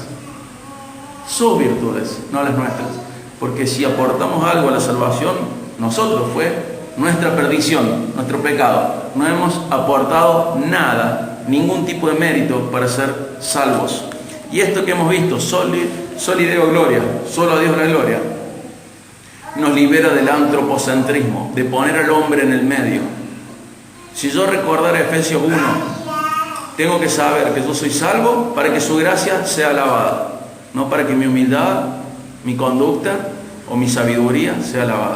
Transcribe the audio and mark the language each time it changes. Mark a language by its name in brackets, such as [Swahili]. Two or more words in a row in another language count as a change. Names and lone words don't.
[Spanish] Sus virtudes, no las nuestras. Porque si aportamos algo a la salvación, nosotros fue nuestra perdición, nuestro pecado. No hemos aportado nada, ningún tipo de mérito para ser salvos. Y esto que hemos visto, [Latin] soli Deo gloria, [Spanish] solo a Dios la gloria, nos libera del antropocentrismo, de poner al hombre en el medio. Si yo recordara Efesios 1, tengo que saber que yo soy salvo para que su gracia sea alabada, no para que mi humildad, mi conducta o mi sabiduría sea alabada.